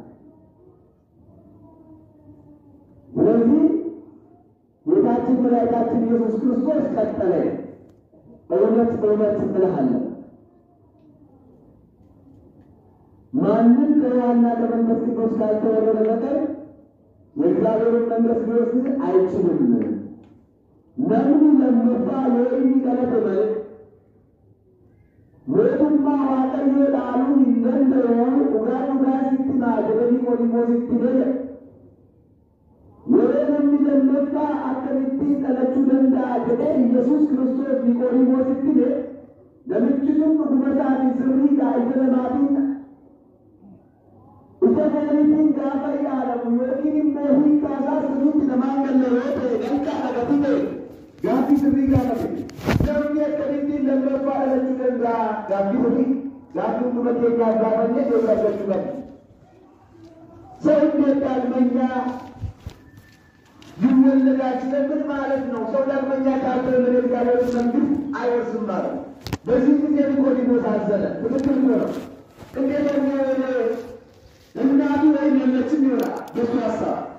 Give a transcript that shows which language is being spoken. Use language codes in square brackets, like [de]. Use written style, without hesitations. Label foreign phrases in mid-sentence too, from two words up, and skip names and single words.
[am] ስለዚህ ጌታችን መድኃኒታችን ኢየሱስ ክርስቶስ ቀጠለ። እውነት እልሃለሁ ማንም ከውሃና ከመንፈስ ቅዱስ ካልተወለደ በቀር የእግዚአብሔርን መንግሥት ሊወርስ አይችልም። [om] namni lammaffaa yoo inni dhalate malee mootummaa waaqayyoo dhaaluun hin danda'u. dhugaa sitti maa jedhanii Niqoodimoositti jedhe yeroo namni lammaffaa akkamittiin dhalachuu danda'a jedhee Yesuus Kiristoos Niqoodimoositti jedhe namichi sun dhuguma isaanii sirriidhaa ija namaatiin ija Mutamaanitiin gaafa yaadamu yookiin immoo hiikkaasaa sirriitti namaan galle yoo ta'e danqaa dhagatu ta'e gaaffii sirrii gaafate. Namni akkamittiin lammaffaa dhalachuu danda'a gaaffii sirrii gaaffii hunduma keenyaaf gaafannee deebii argachuu qabna. [am] ሰው እንዴት ዳግመኛ ይወለዳል ስለምን ማለት ነው? ሰው ዳግመኛ ካልተወለደ እግዚአብሔር መንግሥት አይወርስም ማለት ነው። በዚህ ጊዜ ኒቆዲሞስ አዘነ። ትክክል ነው። እንዴት ነው እናቱ ወይም የለችም ይሆናል በሱ ሀሳብ።